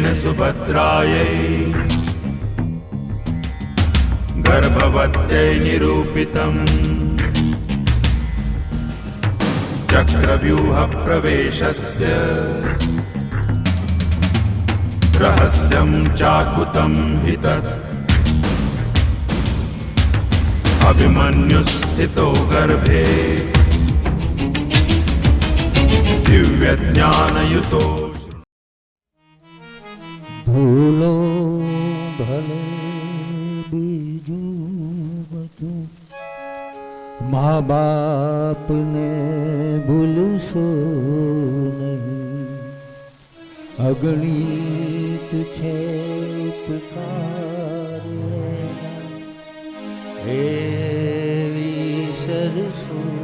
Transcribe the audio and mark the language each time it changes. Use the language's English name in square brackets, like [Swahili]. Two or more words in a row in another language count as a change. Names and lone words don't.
[Sanskrit] सुभद्रायै गर्भवत्यै निरूपितम् चक्रव्यूह प्रवेशस्य रहस्यं चाकुतं हि तत् अभिमन्युस्थितो गर्भे दिव्यज्ञानयुतो [Gujarati] ભૂલો ભલે બીજું બધું મા બાપને ભૂલશો નહીં. અગણિત છે ઉપકાર એવી સરસો.